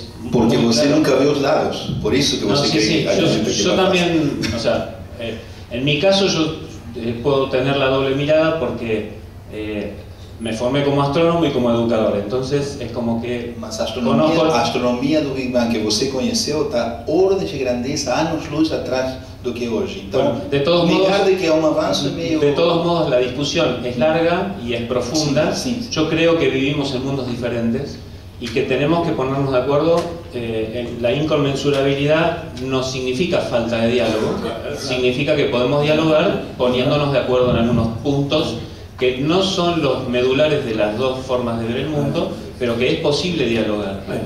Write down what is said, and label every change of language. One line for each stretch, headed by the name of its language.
Portuguese: Porque você nunca vê os lados, por isso que você cree.
Spanish: Yo también, o sea, en mi caso yo puedo tener la doble mirada porque me formé como astrónomo y como educador, entonces es como que...
Portuguese: Mas a astronomia do Big Bang que você conheceu está ordem de grandeza, anos-luz atrás do que hoje. Então,
Spanish: bueno, de todos modos,
Portuguese: de que é um avanço meio...
Spanish: De todos modos, la discusión es larga y es profunda. Sí, sí. Yo creo que vivimos en mundos diferentes y que tenemos que ponernos de acuerdo. La inconmensurabilidad no significa falta de diálogo, significa que podemos dialogar poniéndonos de acuerdo en algunos puntos que no son los medulares de las dos formas de ver el mundo, pero que es posible dialogar.